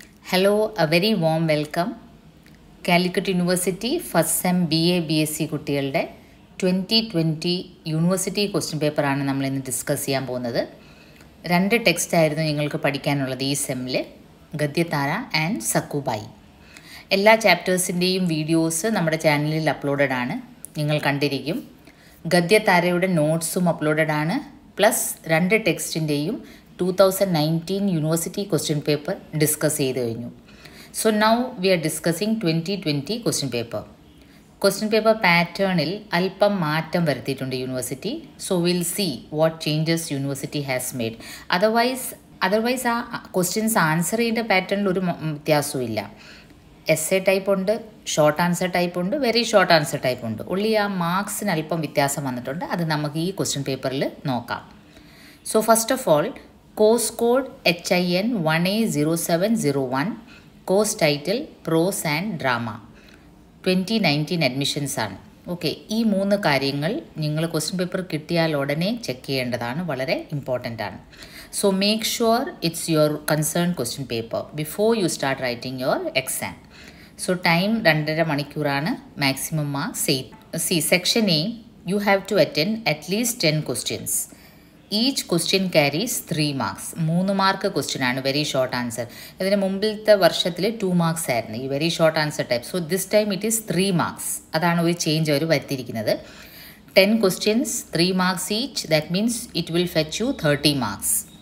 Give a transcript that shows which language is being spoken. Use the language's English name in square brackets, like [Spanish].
[English] Hello, a very warm welcome. [Malayalam] Calicut university first sem BA-BSc കുട്ടികളുടെ 2020 university question പേപ്പറാണ് നമ്മളിന്ന് discuss ചെയ്യാൻ പോകുന്നത്. 2 ടെക്സ്റ്റായിരുന്നു നിങ്ങൾക്ക് പഠിക്കാനുള്ളത് ഈ സെമ്മിൽ, ഗദ്യതാര ആൻഡ് സക്കുബായി. എല്ലാ ചാപ്റ്റേഴ്സിൻ്റെയും വീഡിയോസ് നമ്മുടെ ചാനലിൽ അപ്ലോഡഡ് ആണ്, നിങ്ങൾ കണ്ടിരിക്കും. ഗദ്യതാരയുടെ നോട്ട്സും അപ്ലോഡഡ് ആണ്, plus 2 ടെക്സ്റ്റിൻ്റെയും 2019 university question paper discuss ചെയ്ത് കഴിഞ്ഞു. [English] So now we are discussing 2020 question paper. [Malayalam] Question paper പാറ്റേണിൽ അല്പം മാറ്റം വരുത്തിയിട്ടുണ്ട് university. [English] So will see what changes university has made. [Malayalam] Otherwise ആ ക്വസ്റ്റ്യൻസ് ആൻസർ ചെയ്യേണ്ട പാറ്റേണിൽ ഒരു വ്യത്യാസവും ഇല്ല. എസ്സേ ടൈപ്പ് ഉണ്ട്, ഷോർട്ട് ആൻസർ ടൈപ്പ് ഉണ്ട്, വെരി ഷോർട്ട് ആൻസർ ടൈപ്പ് ഉണ്ട്. ഉള്ളി ആ മാർക്സിന് അല്പം വ്യത്യാസം വന്നിട്ടുണ്ട്. അത് നമുക്ക് ഈ ക്വസ്റ്റ്യൻ പേപ്പറിൽ നോക്കാം. [English] So first of all, course code HIN 1A0701, course title prose and drama, 2019 admissions ആണ്. [Malayalam] ഓക്കെ, ഈ 3 കാര്യങ്ങൾ നിങ്ങൾ ക്വസ്റ്റ്യൻ പേപ്പർ കിട്ടിയാൽ ഉടനെ ചെക്ക് ചെയ്യേണ്ടതാണ്, വളരെ ഇമ്പോർട്ടൻ്റ് ആണ്. [English] So make sure it's your concern question paper before you start writing your exam. [Malayalam] So time 2.5 മണിക്കൂറാണ്, maximum marks 8. [English] Section A, you have to attend at least 10 questions. Each question carries 3 marks. [Malayalam] 3 mark question ആണ്, very short answer. ഇതിന് മുമ്പിലത്തെ വർഷത്തിൽ 2 marks ആയിരുന്നു ഈ very short answer type. [English] So this time it is 3 marks. [Malayalam] അതാണ് ഒരു change our വരുത്തിയിരിക്കുന്നത്. [English] 10 questions, 3 marks each. That means it will fetch you 30 marks.